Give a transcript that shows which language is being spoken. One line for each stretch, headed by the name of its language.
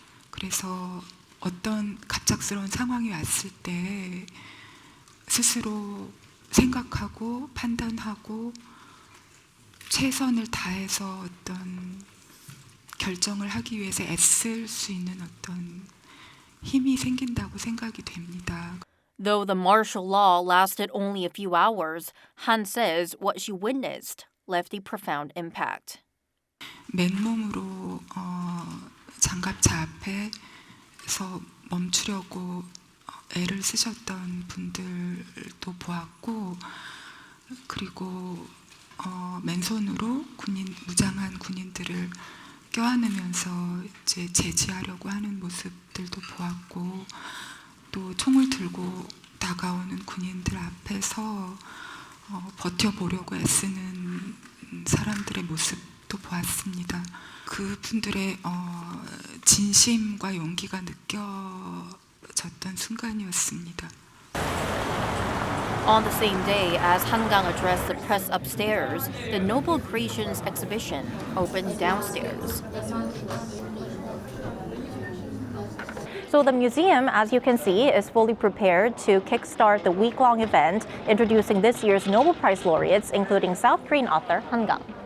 Korean: 그래서 어떤 갑작스러운 상황이 왔을 때 스스로 생각하고 판단하고 최선을 다해서 어떤 결정을 하기 위해서 애쓸 수 있는 어떤 힘이 생긴다고 생각이 됩니다.
English: Though the martial law lasted only a few hours, Han says what she witnessed left a profound impact.
Korean: 맨몸으로 장갑차 앞에서 멈추려고 애를 쓰셨던 분들도 보았고, 그리고 맨손으로 무장한 군인들을 껴안으면서 이제 제지하려고 하는 모습들도 보았고, 또 총을 들고 다가오는 군인들 앞에서 버텨보려고 애쓰는 사람들의 모습도 보았습니다. 그분들의 진심과 용기가 느껴졌던 순간이었습니다.
English: On the same day as Han Kang addressed the press upstairs, the Nobel Creations exhibition opened downstairs. So the museum, as you can see, is fully prepared to kickstart the week-long event introducing this year's Nobel Prize laureates, including South Korean author Han Kang.